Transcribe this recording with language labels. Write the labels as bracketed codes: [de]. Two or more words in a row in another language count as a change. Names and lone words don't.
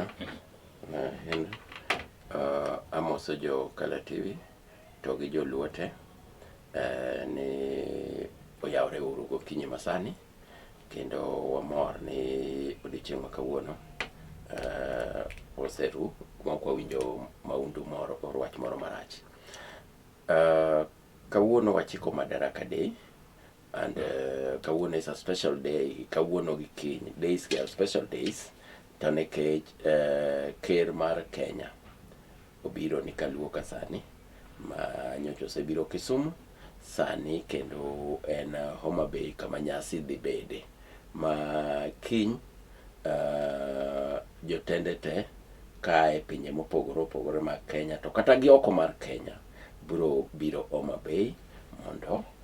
[luo] En amoso jo Kala TV to gi joluo te ni oyawre uru gokinyi masani kendo wamor ni odiochieng' ma kawuono oseru kwa winjo maundu moro orwach moro marach. Kawuono wachiko [en] Madaraka Day and [luo] kawuono [en] is a special day. [luo] Kawuono gi kiny [en] days are special days [luo] to nekech ker mar Kenya obiro ni kaluo kasani ma nyocha osebiro Kisumu sani kendo en Homa Bay kama nyasi dhi bede ma kiny jotende te kae pinye mopogore mag Kenya to kata gi oko mar Kenya biro Homa Bay mondo